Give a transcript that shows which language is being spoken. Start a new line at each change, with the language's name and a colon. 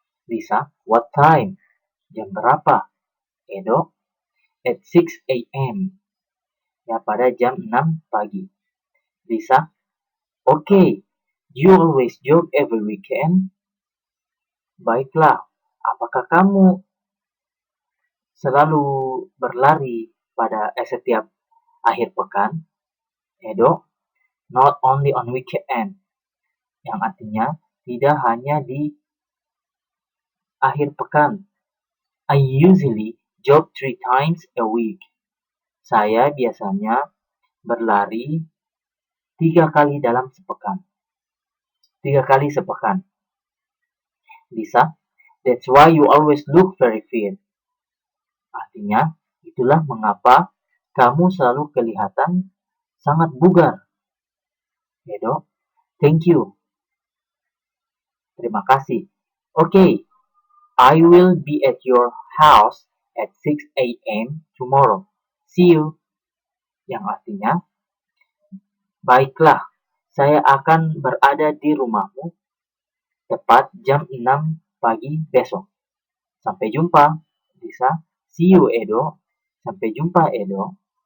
English: Lisa, what time?
Indonesian: Jam berapa?
English: Edo, at 6 a.m.
Indonesian: Ya, pada jam 6 pagi.
English: Lisa, okay, you always jog every weekend?
Indonesian: Baiklah, apakah kamu selalu berlari pada setiap akhir pekan? Edo,
English: not only on weekend.
Indonesian: Yang artinya, tidak hanya di akhir pekan.
English: I usually jog 3 times a week.
Indonesian: Saya biasanya berlari 3 kali dalam sepekan. 3 kali sepekan.
English: Lisa, that's why you always look very fit.
Indonesian: Artinya, itulah mengapa kamu selalu kelihatan sangat bugar.
English: Edo, thank you.
Indonesian: Terima kasih.
English: Okay, I will be at your house at 6 a.m. tomorrow. See you.
Indonesian: Yang artinya, baiklah, saya akan berada di rumahmu tepat jam 6 pagi besok. Sampai jumpa, Lisa.
English: See you,
Indonesian: Edo. Sampai jumpa, Edo.